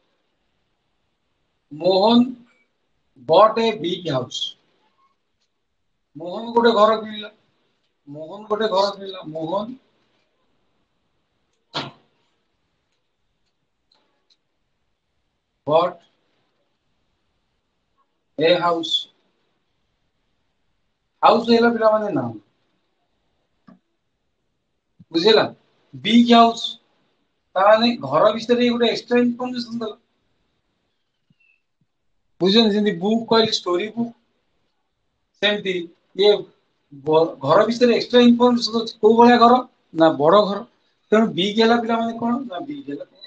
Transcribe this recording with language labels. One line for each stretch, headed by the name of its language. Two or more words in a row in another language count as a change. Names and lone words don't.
Odia: ମୋହନ
English: bought a big house
Odia: ମୋହନ ଗୋଟେ ଘର କିଣିଲା ମୋହନ ଗୋଟେ ଘର କିଣିଲା ମୋହନ
English: bought a house
Odia: ହାଉସ ହେଲା ପିଲାମାନେ ନା ବୁଝିଲା
English: big house
Odia: ତାମାନେ ଘର ବିଷୟରେ ଗୋଟେ
English: extra information
Odia: ଦେଲା ବୁଝୁଛନ୍ତି ଯେମିତି ବୁକ୍ କହିଲେ
English: story book
Odia: ସେମିତି ଇଏ ଘର ବିଷୟରେ
English: extra information
Odia: ଅଛି କୋଉ ଭଳିଆ ଘର ନା ବଡ ଘର ତେଣୁ ବିଗ୍ ହେଲା ପିଲାମାନେ କଣ ନା ବିଗ୍ ହେଲା